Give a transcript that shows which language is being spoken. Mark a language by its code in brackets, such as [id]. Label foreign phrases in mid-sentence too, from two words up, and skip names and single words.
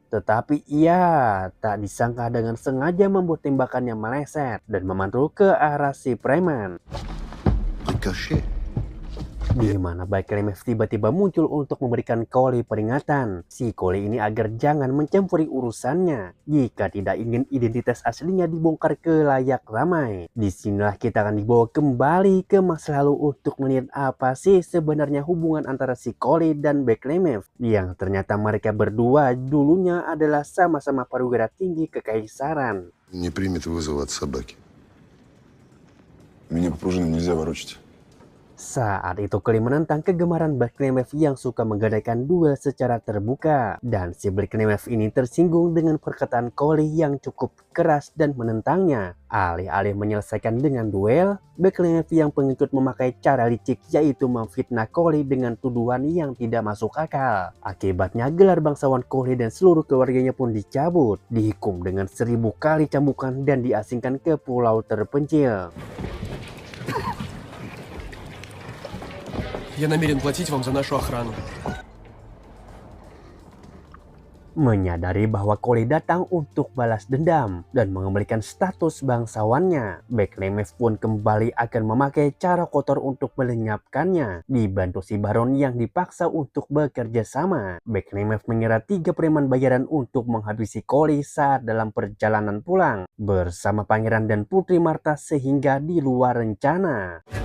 [id] Tetapi ia tak disangka dengan sengaja membuat tembakannya meleset dan memantul ke arah si preman, di mana Beklemev tiba-tiba muncul untuk memberikan Cole peringatan si Cole ini agar jangan mencampuri urusannya jika tidak ingin identitas aslinya dibongkar ke layak ramai. Disinilah kita akan dibawa kembali ke masa lalu untuk melihat apa sih sebenarnya hubungan antara si Cole dan Beklemev, yang ternyata mereka berdua dulunya adalah sama-sama perwira tinggi kekaisaran. [ru] Не примет вызова от собаки. Меня по пружинам нельзя ворочать. [id] Saat itu Cole menentang kegemaran Beklemev yang suka menggadaikan duel secara terbuka, dan si Beklemev ini tersinggung dengan perkataan Cole yang cukup keras dan menentangnya. Alih-alih menyelesaikan dengan duel, Beklemev yang pengikut memakai cara licik, yaitu memfitnah Cole dengan tuduhan yang tidak masuk akal. Akibatnya gelar bangsawan Cole dan seluruh keluarganya pun dicabut, dihukum dengan 1000 kali cambukan dan diasingkan ke pulau terpencil. [ru] Я намерен платить вам за нашу охрану. [id] Menyadari bahwa Cole datang untuk balas dendam dan mengembalikan status bangsawannya, Beklemev pun kembali akan memakai cara kotor untuk melenyapkannya. Dibantu si Baron yang dipaksa untuk bekerja sama, Beklemev mengira 3 preman bayaran untuk menghabisi Cole saat dalam perjalanan pulang bersama Pangeran dan Putri Marta, sehingga di luar rencana.